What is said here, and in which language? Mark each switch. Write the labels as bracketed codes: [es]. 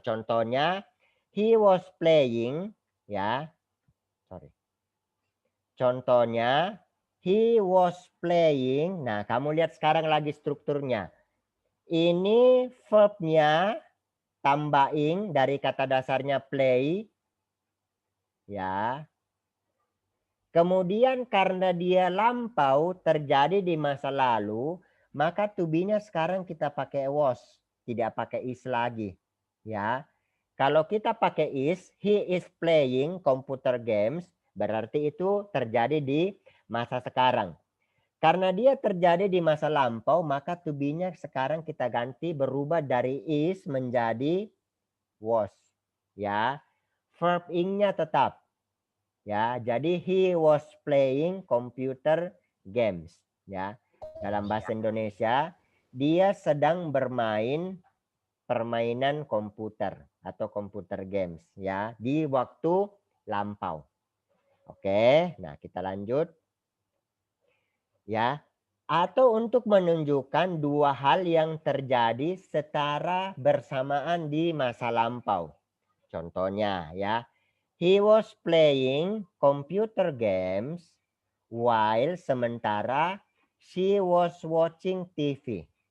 [id] Contohnya, [en] he was playing, ya. Sorry. [id] Contohnya, [en] he was playing. [id] Nah, kamu lihat sekarang lagi strukturnya. Ini verbnya tambah ing dari kata dasarnya play. Ya. Kemudian karena dia lampau terjadi di masa lalu, maka to be-nya sekarang kita pakai was, tidak pakai is lagi. Ya. Kalau kita pakai is, [en] he is playing computer games, [id] berarti itu terjadi di masa sekarang. Karena dia terjadi di masa lampau, maka to be-nya sekarang kita ganti berubah dari is menjadi was. Ya, verb ing-nya tetap. Ya, jadi [en] he was playing computer games. [id] Ya, dalam bahasa Indonesia, dia sedang bermain permainan komputer atau computer games. Ya, di waktu lampau. Oke, nah kita lanjut. Ya, atau untuk menunjukkan dua hal yang terjadi secara bersamaan di masa lampau. Contohnya ya, [en] he was playing computer games while [id] sementara [en] she was watching TV.